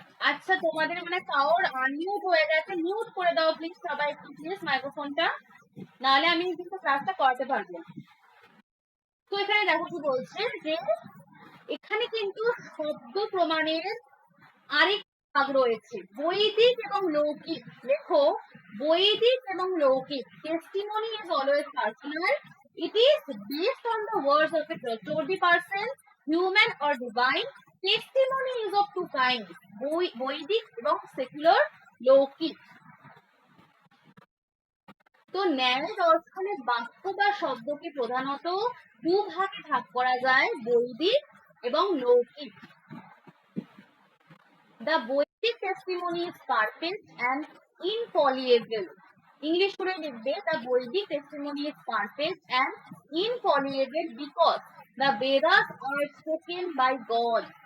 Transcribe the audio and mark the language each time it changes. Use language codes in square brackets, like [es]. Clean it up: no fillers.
[bn] আচ্ছা, তোমাদের মানে কারোর আনমিউট হয়ে গেছে, মিউট করে দাও প্লিজ সবাই, একটু প্লিজ মাইক্রোফোনটা, নাহলে আমি কিন্তু ক্লাসটা করাতে পারবো। তো এখানে দেখো কি বলছে, যে এখানে কিন্তু শব্দ প্রমাণের আরেক ভাগ রয়েছে, বৈদিক এবং লৌকিক। দেখো, বৈদিক এবং লৌকিক, [en] testimony is always personal. It is based on the words of a trustworthy person, human or divine. Testimony is of two kinds, [bn] বৈদিক এবং সেকুলার, লৌকিক। তো ন্যায় দর্শনে বাক্য বা শব্দকে প্রধানত দুভাগে ভাগ করা যায়, বৈদিক এবং লৌকিক। [en] The Vedic testimony is perfect and infallible. English [bn] করে লিখবে, [en] the Vedic testimony is perfect and infallible because the Vedas are spoken by God.